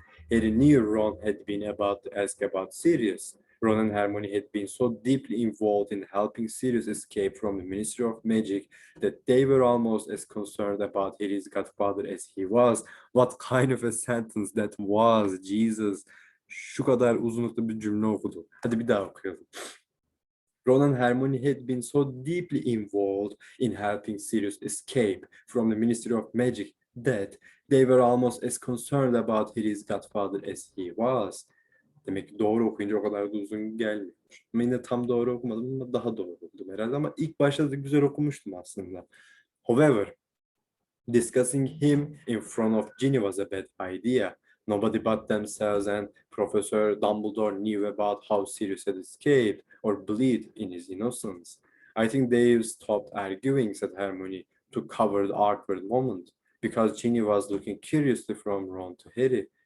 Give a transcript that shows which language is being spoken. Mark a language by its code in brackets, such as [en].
[en] Harry knew Ron had been about to ask about Sirius. Ron and Hermione had been so deeply involved in helping Sirius escape from the Ministry of Magic that they were almost as concerned about Harry's godfather as he was. What kind of a sentence that was, Jesus. [tr] Şu kadar uzunlukta bir cümle okudum. Hadi bir daha okuyalım. Ron and Hermione had been so deeply involved in helping Sirius escape from the Ministry of Magic that they were almost as concerned about Harry's godfather as he was. Demek ki doğru okuyunca o kadar da uzun gelmiyor. Ama yine tam doğru okumadım ama daha doğru okudum herhalde. Ama ilk başta da güzel okumuştum aslında. [en] However, discussing him in front of Ginny was a bad idea. Nobody but themselves and Professor Dumbledore knew about how Sirius had escaped or believed in his innocence. I think they've stopped arguing, said Hermione, to cover the awkward moment, because Ginny was looking curiously from Ron to Harry.